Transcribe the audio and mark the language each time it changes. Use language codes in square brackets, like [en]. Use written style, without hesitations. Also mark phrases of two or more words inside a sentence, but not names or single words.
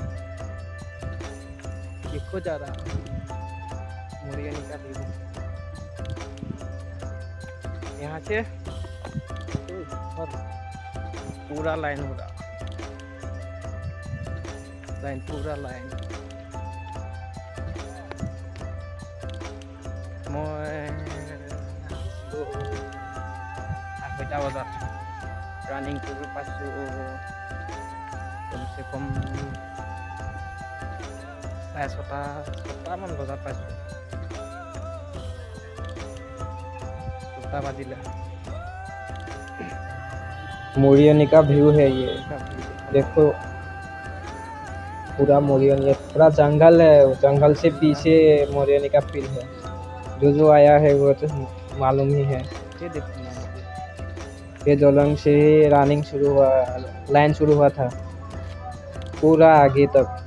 [hi] देखो ज़रा मोरियानी का व्यू यहाँ से पूरा लाइन होगा, पूरा लाइन। [as] मैं 8টা বজাত ৰানিং কৰিব পাইছোঁ। কমচে কম 6:30মান বজাত পাইছোঁ। 7টা বাজিলে। [hi] मोरियानी का व्यू है ये, देखो पूरा मोरियानी, पूरा जंगल है, जंगल से पीछे मोरियानी का फील्ड है। जो आया है वो तो मालूम ही है। ये जोलंग से रनिंग शुरू हुआ, लाइन शुरू हुआ था पूरा आगे तक।